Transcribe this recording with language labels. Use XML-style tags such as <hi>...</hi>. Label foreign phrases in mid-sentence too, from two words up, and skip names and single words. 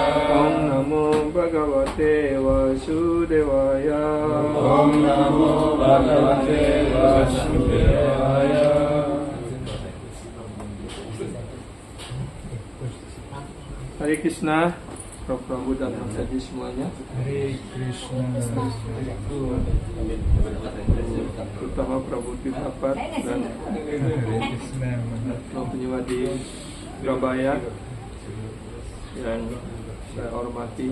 <sa>Om Namo Bhagavate Vasudevaya. Om Namo Bhagavate Vasudevaya.</sa> <id>Hare Krishna, Prabhu dan Masaji semuanya. Hare Krishna. Terutama Prabhu Titapat dan penyewa di Surabaya yang saya hormati.</id>